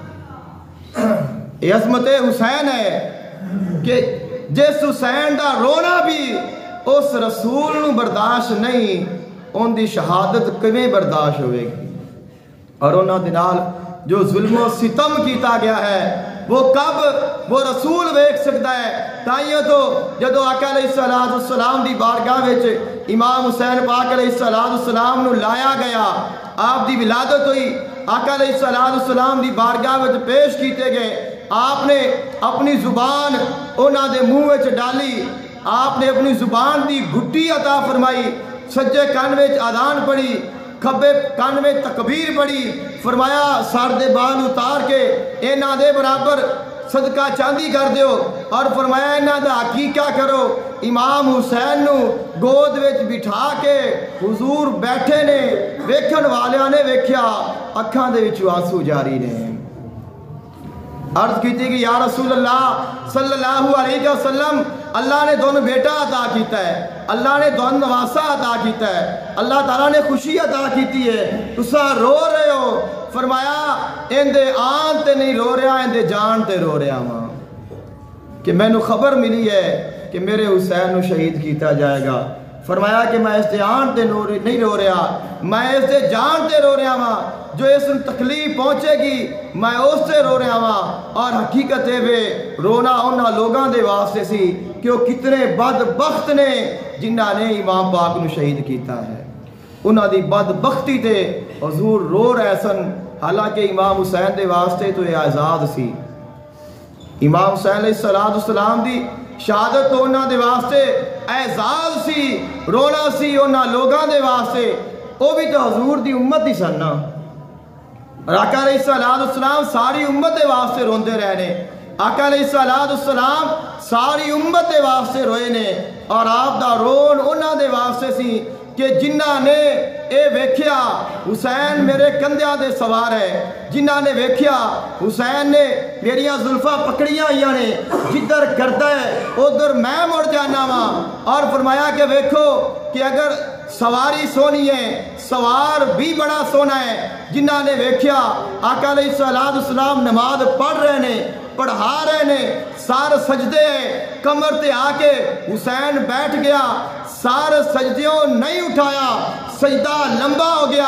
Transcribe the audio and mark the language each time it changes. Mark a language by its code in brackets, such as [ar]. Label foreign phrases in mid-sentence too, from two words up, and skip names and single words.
[pa] یہ عظمت حسین ہے کہ جس حسین دا رونا بھی اس رسول نو برداشت نہیں ان دی شہادت کیویں برداشت ہوئے گی اور انہاں دے نال جو ظلم و ستم کیتا گیا ہے [ur] وہ کب وہ رسول ویکھ سکتا ہے [pa] تائیوں تو جدو آقا [ar] علیہ السلام [pa] دی بارگاہ وچ امام حسین پاک [ar] علیہ السلام [pa] نو لایا گیا آپ دی ولادت ہوئی آقا [ar] علیہ السلام [pa] دی بارگاہ وچ پیش کیتے گئے آپ نے اپنی زبان انہاں دے منہ وچ ڈالی آپ نے اپنی زبان دی گھٹی عطا فرمائی سجے کان وچ اذان پڑھی کھبے کان میں تکبیر پڑھی فرمایا سر دے بال اتار کے انہاں دے برابر صدقہ چاندی کر دیو اور فرمایا انہاں دا عقیقہ کرو امام حسین نو گود وچ بٹھا کے حضور بیٹھے نے ویکھن والیاں نے ویکھیا اکھاں دے وچ آنسو جاری نے [ur] عرض کی تھی کہ [ar] یا رسول اللہ صلی اللہ علیہ وسلم [pa] اللہ نے دونوں بیٹا عطا کیتا ہے، اللہ نے دونوں نواسا عطا کیتا ہے، اللہ تعالیٰ نے خوشی عطا کیتی ہے، تسا رو رہے ہو؟ فرمایا اندے آن تے نہیں رو رہا، اندے جان تے رو رہا ماں، کہ میں نے خبر ملی ہے کہ میرے حسین نو شہید کیتا جائے گا۔ فرمایا کہ میں اس دے آن تے نہیں رو رہا، میں اس دے جان تے رو رہا ماں، [ur] جو اس میں تکلیف پہنچے گی میں اس سے [pa] رو رہا ماں۔ اور حقیقت ہے وے رونا انہاں لوگاں دے واسطے سی کہ وہ کتنے بدبخت نے جنہاں نے امام پاک نو شہید کیتا ہے، انہاں دی بدبختی تے حضور رو رہے سن، حالانکہ امام حسین دے واسطے تو یہ اعزاز سی۔ امام حسین [ar] علیہ السلام [pa] دی شہادت تو انہاں دے واسطے اعزاز سی، رونا سی انہاں لوگاں دے واسطے، وہ بھی تو حضور دی امت ہی سن نا۔ آقا [ar] علیہ السلام [pa] ساری امت دے واسطے روندے رہنے، آقا [ar] علیہ السلام [pa] ساری امت دے واسطے روئے نے، اور آپ دا رون انہاں دے واسطے سی کہ جنہاں نے اے ویکھیا حسین میرے کندھیاں دے سوار ہے، جنہاں نے ویکھیا حسین نے میریاں زلفاں پکڑیاں ہوئیاں نے، جدھر کرتا ہے ادھر میں مڑ جانا وا۔ اور فرمایا کہ ویکھو کہ اگر سواری سونی ہے سوار بھی بڑا سونا ہے۔ جنہاں نے ویکھیا آقا [ar] علیہ السلام [pa] نماز پڑھ رہے نے، پڑھا رہے نے، سار سجدے کمر تے آ کے حسین بیٹھ گیا، سار سجدیوں نہیں اٹھایا، سجدہ لمبا ہو گیا۔